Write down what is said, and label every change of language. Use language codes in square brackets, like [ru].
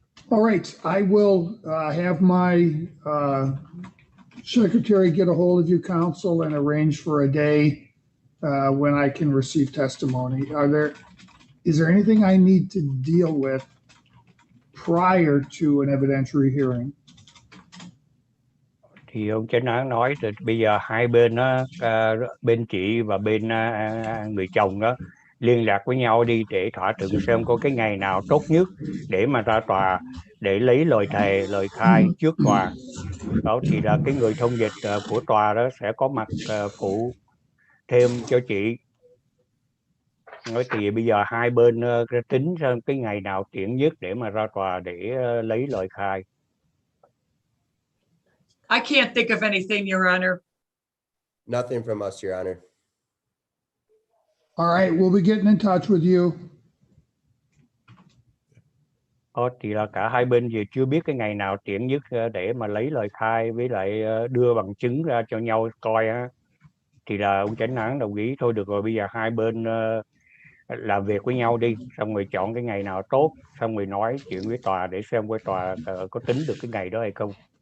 [en] All right, I will have my secretary get a hold of you, counsel, and arrange for a day when I can receive testimony. Is there anything I need to deal with prior to an evidentiary hearing? [vi] Thì ông chánh án nói thì bây giờ hai bên đó, bên chị và bên người chồng đó liên lạc với nhau đi để thỏa thuận xem có cái ngày nào tốt nhất để mà ra tòa để lấy lời thề, lời khai trước tòa. Đó thì là cái người thông dịch của tòa đó sẽ có mặt phụ thêm cho chị. Nói thì bây giờ hai bên tính xem cái ngày nào tiện nhất để mà ra tòa để lấy lời khai. [en] I can't think of anything, Your Honor. Nothing from us, Your Honor. All right, we'll be getting in touch with you. [vi] Thì là cả hai bên giờ chưa biết cái ngày nào tiện nhất để mà lấy lời khai với lại đưa bằng chứng ra cho nhau coi á. Thì là ông chánh án đồng ý thôi được rồi, bây giờ hai bên làm việc với nhau đi, xong rồi chọn cái ngày nào tốt, xong rồi nói chuyện với tòa để xem với tòa có tính được cái ngày đó hay không.